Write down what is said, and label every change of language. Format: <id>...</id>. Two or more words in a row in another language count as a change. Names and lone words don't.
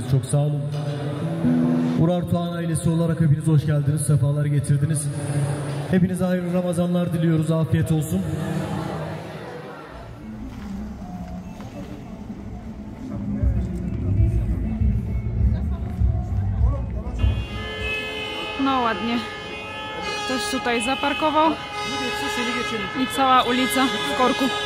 <tr>Çok sağ olun. Urartu Han ailesi olarak hepiniz hoş geldiniz. Sefalar getirdiniz. Hepinize hayırlı Ramazanlar diliyoruz. Afiyet olsun.</tr> <pl>No ładnie. Ktoś tutaj zaparkował i cała ulica w korku.</pl>